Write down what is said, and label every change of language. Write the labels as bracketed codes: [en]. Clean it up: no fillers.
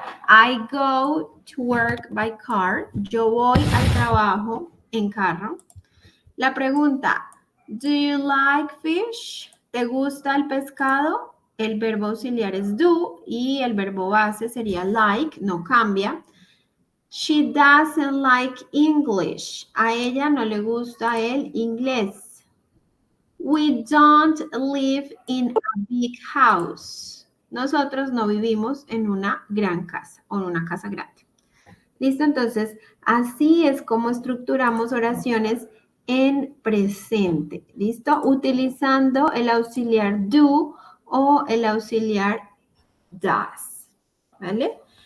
[en] I go to work by car. [es] Yo voy al trabajo en carro. La pregunta, [en] do you like fish? [es] ¿Te gusta el pescado? El verbo auxiliar es do y el verbo base sería like, no cambia. [en] She doesn't like English. [es] A ella no le gusta el inglés. [en] We don't live in a big house. [es] Nosotros no vivimos en una gran casa o en una casa grande. ¿Listo? Entonces, así es como estructuramos oraciones en presente. ¿Listo? Utilizando el auxiliar do o el auxiliar does. ¿Vale?